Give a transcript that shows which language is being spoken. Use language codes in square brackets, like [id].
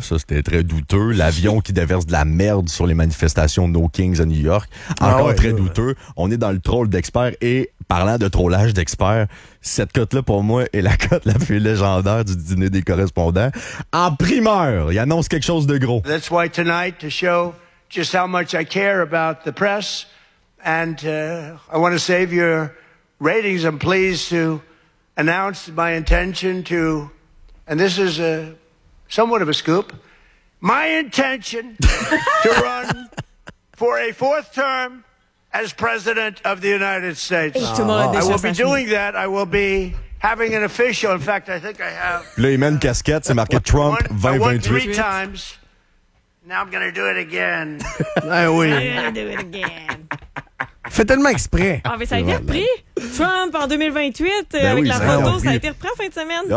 [fr] Ça, c'était très douteux. L'avion qui déverse de la merde sur les manifestations No Kings à New York. Encore douteux. On est dans le troll d'experts et... Parlant de trollage d'experts, cette cote-là, pour moi, est la cote la plus légendaire du dîner des correspondants. En primeur, il annonce quelque chose de gros. [en] That's why tonight, to show just how much I care about the press And I want to save your ratings. I'm pleased to announce my intention to, and this is a somewhat of a scoop, my intention to run for a fourth term as President of the United States. Oh. I will be doing that. I will be having an official. In fact, I think I have. [fr] Là, il met une casquette, c'est marqué Trump 2028. [en] I won three times. Now I'm going to do it again. [fr] Ben oui. [en] I'm going to do it again. [fr] Fait tellement exprès. Ah, mais ça a été repris. Trump en 2028, ben avec oui, la photo, ça a été repris en fin de semaine.